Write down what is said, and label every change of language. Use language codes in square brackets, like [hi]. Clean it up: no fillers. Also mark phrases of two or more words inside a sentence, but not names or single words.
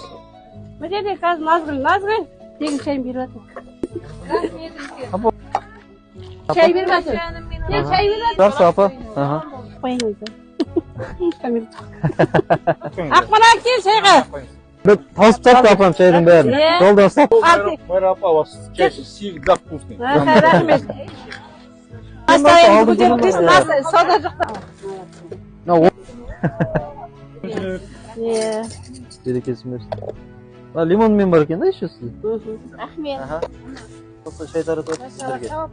[kk] Бұл жерде қазір назгүл тегін шайын беріп жатыр. Шай беріп жатыр. Шай беріп жатыр. Жақсы апа. Қойыңызды. Ақмарал кел шайға. Тауысып жатты апам шайдың бәрін. Жолда ұстап. Майра апа, [ru] у вас чай всегда вкусный. [kk] Рахмет. Астайын көтеріп қойсын, сауда жоқта. Берекесін берсін. Лимонмен бар екен да еще сізде? Рахмет. Осы шай таратып отырсыз сіздерге.